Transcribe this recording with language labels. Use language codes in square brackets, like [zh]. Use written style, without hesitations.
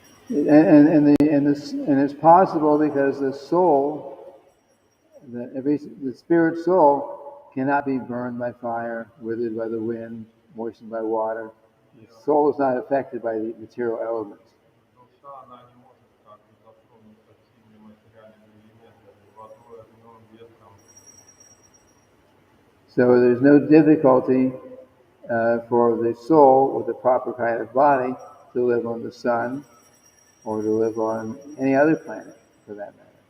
[en] And it's possible because the soul, the spirit soul, cannot be burned by fire, withered by the wind, moistened by water. The soul is not affected by the material elements. [ru] Душа, она не может так затронуться сильными материальными элементами, водой, огнем, ветром. [en] So there's no difficulty for the soul with the proper kind of body to live on the sun or to live on any other planet for that matter.